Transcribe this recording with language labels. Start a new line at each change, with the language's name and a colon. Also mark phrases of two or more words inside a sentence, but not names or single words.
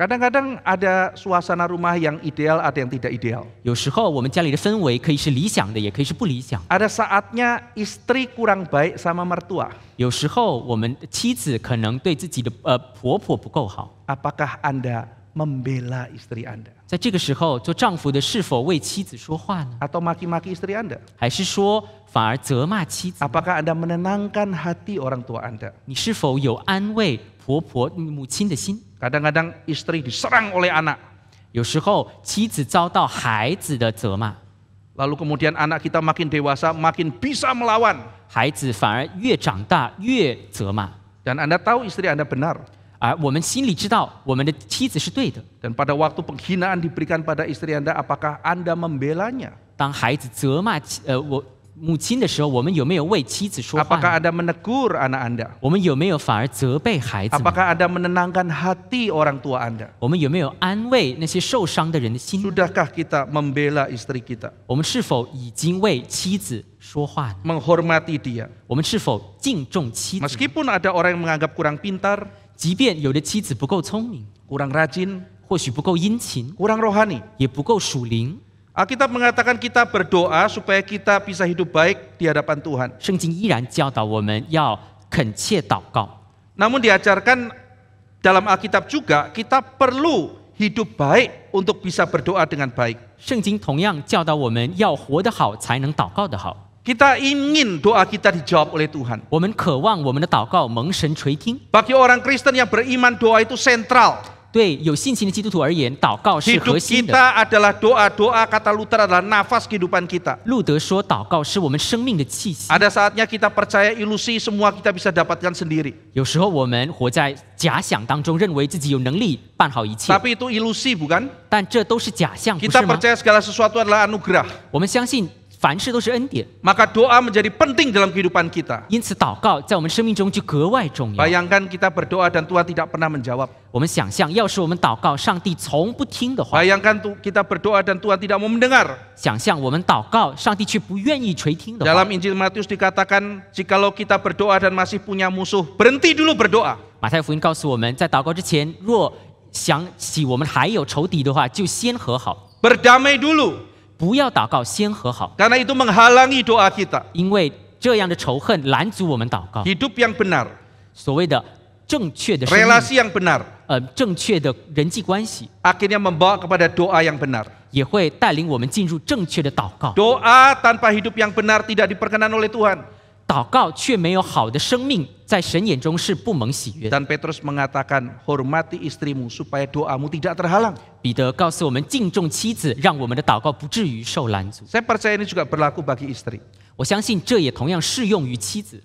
Indonesian: Kadang-kadang ada suasana rumah yang ideal, ada yang tidak ideal.
Chinese: 有时候我们家里的氛围可以是理想的，也可以是不理想。
Indonesian: Ada saatnya istri kurang baik sama mertua.
Chinese: 有时候我们的妻子可能对自己的婆婆不够好。
Indonesian: Apakah Anda membela istri Anda?
Chinese: 在这个时候，做丈夫的是否为妻子说话呢？
Indonesian: Atau maki-maki istri Anda?
Chinese: 还是说反而责骂妻子？
Indonesian: Apakah Anda menenangkan hati orang tua Anda?
Chinese: 你是否有安慰婆婆、母亲的心？
Indonesian: Kadang-kadang istri diserang oleh anak.
Chinese: 有时候妻子遭到孩子的责骂，
Indonesian: Lalu kemudian anak kita makin dewasa, makin bisa melawan.
Chinese: 孩子反而越长大越责骂。
Indonesian: Dan Anda tahu istri Anda benar.
Chinese: 而我们心里知道，我们的妻子是对的。
Indonesian: Dan pada waktu penghinaan diberikan pada istri Anda, apakah Anda membelanya?
Chinese: 当孩子责骂母亲的时候，我们有没有为妻子说话
Indonesian: Apakah
Chinese: 呢？
Indonesian: Anda menegur anak Anda?
Chinese: 我们有没有反而责备孩子们？
Indonesian: Apakah Anda menenangkan hati orang tua Anda?
Chinese: 我们有没有安慰那些受伤的人的心？
Indonesian: Sudahkah kita membela istri kita?
Chinese: 我们是否已经为妻子说话呢？
Indonesian: Menghormati dia.
Chinese: 我们是否敬重妻子？
Indonesian: Meskipun ada orang yang menganggap kurang pintar,
Chinese: 即便有的妻子不够聪明，
Indonesian: kurang rajin,
Chinese: 或许不够殷勤，
Indonesian: kurang rohani.
Chinese: 也不够属灵，
Indonesian: Alkitab mengatakan kita berdoa supaya kita bisa hidup baik di hadapan Tuhan.
Chinese: 圣经依然教导我们要恳切祷告。
Indonesian: Namun diajarkan dalam Alkitab juga kita perlu hidup baik untuk bisa berdoa dengan baik.
Chinese: 圣经同样教导我们要活得好，才能祷告得好。
Indonesian: Kita ingin doa kita dijawab oleh Tuhan.
Chinese: 我们渴望我们的祷告蒙神垂听。
Indonesian: Bagi orang Kristen yang beriman, doa itu sentral.
Chinese: 对有信心的基督徒而言，祷告是
Indonesian: Hidup
Chinese: 核心的。
Indonesian: kita adalah doa-doa, kata Luther adalah nafas kehidupan kita.
Chinese: 路德说，祷告是我们生命的气息。
Indonesian: Ada saatnya kita percaya ilusi semua kita bisa dapatkan sendiri.
Chinese: 有时候我们活在假想当中，认为自己有能力办好一切，
Indonesian: Tapi itu ilusi bukan?
Chinese: 但这都是假象，不
Indonesian: Kita
Chinese: 是吗？
Indonesian: percaya segala sesuatu adalah anugerah.
Chinese: 我们相信凡事都是恩典，
Indonesian: Maka doa menjadi penting dalam kehidupan kita.
Chinese: 因此祷告在我们生命中就格外重要。
Indonesian: Bayangkan kita berdoa dan Tuhan tidak pernah menjawab.
Chinese: 我们想象，要是我们祷告，上帝从不听的话；
Indonesian: Bayangkan kita berdoa dan Tuhan tidak mau mendengar.
Chinese: 想象我们祷告，上帝却不愿意垂听的话。
Indonesian: Dalam Injil Matius dikatakan, jikalau kita berdoa dan masih punya musuh, berhenti dulu berdoa.
Chinese: 马太福音告诉我们，在祷告之前，若想起我们还有仇敌的话，就先和好，
Indonesian: Berdamai dulu.
Chinese: 不要祷告，先和好，
Indonesian: Karena itu menghalangi doa kita.
Chinese: 因为这样的仇恨拦阻我们祷告。
Indonesian: Hidup yang benar,
Chinese: 所谓的正确的生命，
Indonesian: relasi yang benar,
Chinese: 正确的人际关系，
Indonesian: akhirnya membawa kepada doa yang benar.
Chinese: 也会带领我们进入正确的祷告。
Indonesian: Doa tanpa hidup yang benar tidak diperkenan oleh Tuhan.
Chinese: 祷告却没有好的生命，在神眼中是不蒙喜悦。
Indonesian: Dan Petrus mengatakan, hormati istrimu supaya doamu tidak terhalang.
Chinese: 彼得告诉我们，敬重妻子，让我们的祷告不至于受拦阻。
Indonesian: Saya percaya ini juga berlaku bagi istri.
Chinese: 我相信这也同样适用于妻子。